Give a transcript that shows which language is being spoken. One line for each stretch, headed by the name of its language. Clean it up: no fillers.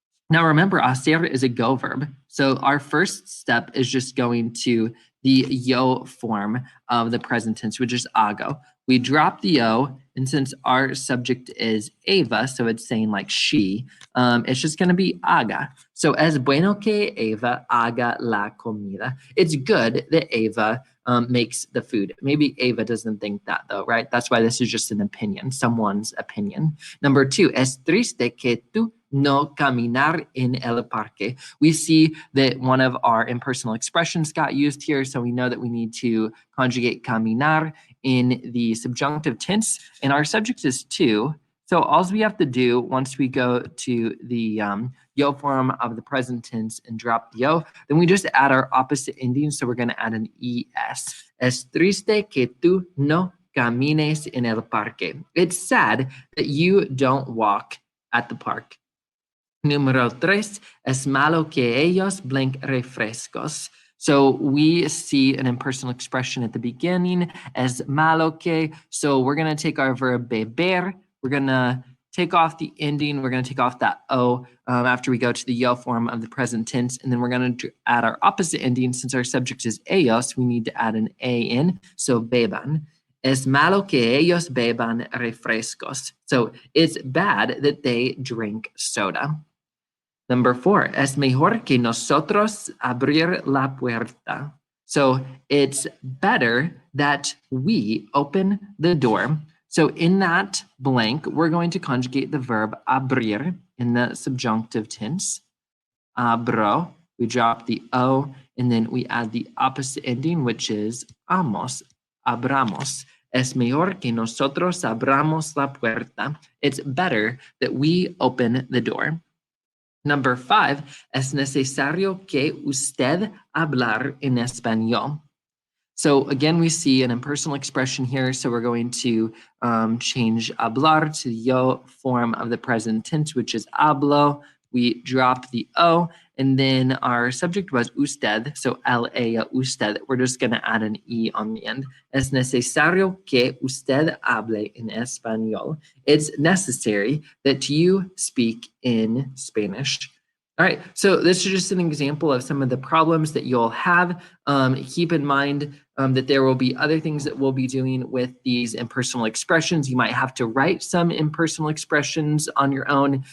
English: Now remember, hacer is a go verb. So our first step is just going to the yo form of the present tense, which is hago. We drop the yo, and since our subject is Eva, so it's saying like she, it's just going to be haga.
Spanish: So es bueno que Eva haga la comida.
English: It's good that Eva makes the food. Maybe Eva doesn't think that though, right? That's why this is just an opinion, someone's opinion. Number two,
Spanish: es triste que tú no caminar en el parque.
English: We see that one of our impersonal expressions got used here, so we know that we need to conjugate caminar in the subjunctive tense, and our subject is tú. So all we have to do once we go to the yo form of the present tense and drop the yo, then we just add our opposite ending, so we're going to add an es.
Spanish: Es triste que tú no camines en el parque.
English: It's sad that you don't walk at the park.
Spanish: Número tres, es malo que ellos blank refrescos.
English: So we see an impersonal expression at the beginning,
Spanish: es malo que.
English: So we're going to take our verb beber. We're going to take off the ending. We're going to take off that O after we go to the yo form of the present tense. And then we're going to add our opposite ending. Since our subject is ellos, we need to add an A in. So beban.
Spanish: Es malo que ellos beban refrescos.
English: So it's bad that they drink soda. Number 4,
Spanish: es mejor que nosotros abrir la puerta.
English: So it's better that we open the door. So in that blank, we're going to conjugate the verb abrir in the subjunctive tense. Abro, we drop the O, and then we add the opposite ending, which is amos, abramos.
Spanish: Es mejor que nosotros abramos la puerta.
English: It's better that we open the door. Number 5,
Spanish: es necesario que usted hablar en español.
English: So again, we see an impersonal expression here. So we're going to change hablar to the yo form of the present tense, which is hablo. We drop the O, and then our subject was usted, so L-A, usted. We're just going to add an E on the end.
Spanish: Es necesario que usted hable en español.
English: It's necessary that you speak in Spanish. All right, so this is just an example of some of the problems that you'll have. Keep in mind that there will be other things that we'll be doing with these impersonal expressions. You might have to write some impersonal expressions on your own.